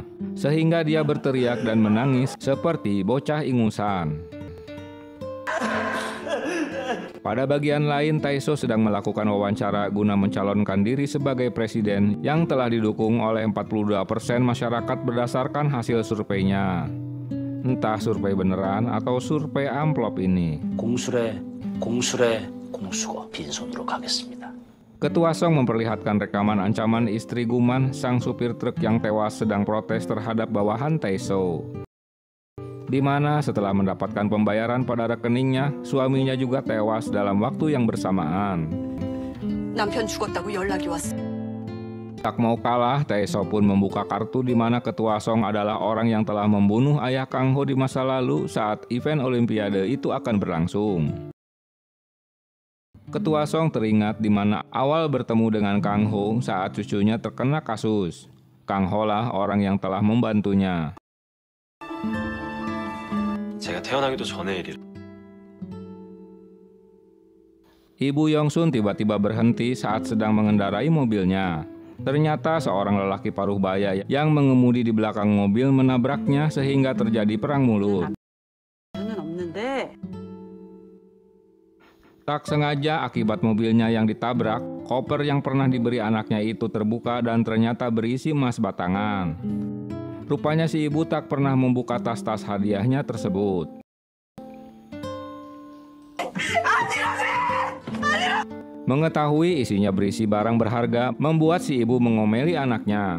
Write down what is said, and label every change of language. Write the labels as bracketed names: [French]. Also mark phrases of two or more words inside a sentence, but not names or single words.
[Indonesian] Sehingga dia berteriak dan menangis seperti bocah ingusan. Pada bagian lain, Tae-so sedang melakukan wawancara guna mencalonkan diri sebagai presiden yang telah didukung oleh 42% masyarakat berdasarkan hasil surveinya. Entah survei beneran atau survei amplop ini. [Korean] 공술의 공수고 빈손으로 가겠습니다. [Indonesian] Ketua Song memperlihatkan rekaman ancaman istri Guman, sang supir truk yang tewas sedang protes terhadap bawahan Tae-so. Di mana setelah mendapatkan pembayaran pada rekeningnya, suaminya juga tewas dalam waktu yang bersamaan. [Korean] 남편 죽었다고 연락이 왔어. [Indonesian] Tak mau kalah, Tae-so pun membuka kartu di mana Ketua Song adalah orang yang telah membunuh ayah Kang Ho di masa lalu saat event Olimpiade itu akan berlangsung. Ketua Song teringat di mana awal bertemu dengan Kang Ho saat cucunya terkena kasus. Kang Ho lah orang yang telah membantunya. [Korean] 제가 태어나기도 전에 일이라. [Indonesian] Ibu Yong-sun tiba-tiba berhenti saat sedang mengendarai mobilnya. Ternyata seorang lelaki paruh baya yang mengemudi di belakang mobil menabraknya sehingga terjadi perang mulut. [Korean] 저는 없는데. [Indonesian] Tak sengaja akibat mobilnya yang ditabrak, koper yang pernah diberi anaknya itu terbuka dan ternyata berisi emas batangan. Rupanya si ibu tak pernah membuka tas-tas hadiahnya tersebut. Mengetahui isinya berisi barang berharga, membuat si ibu mengomeli anaknya.